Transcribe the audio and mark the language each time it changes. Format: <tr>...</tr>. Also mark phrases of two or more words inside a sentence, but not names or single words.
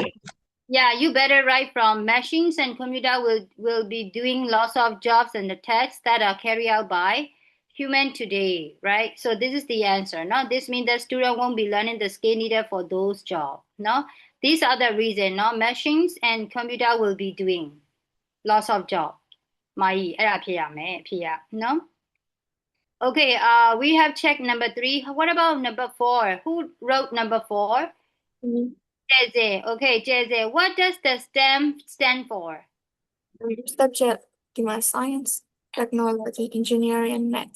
<en>Yeah, you better write from machines and computer will be doing lots of jobs and the tasks that are carried out by human today, right? So this is the answer. No, this means the student won't be learning the skill needed for those jobs. No, these are the reason. No, machines and computer will be doing lots of jobs.</en> <my>မာကြီးအဲ့ဒါဖြစ်ရမယ်ဖြစ်ရ no.</my> <en>Okay, we have checked number 3. What about number 4? Who wrote number 4? Jeze. Okay, Jeze. What does the STEM stand for? Subject, give my science, technology, engineering, and maths.</en>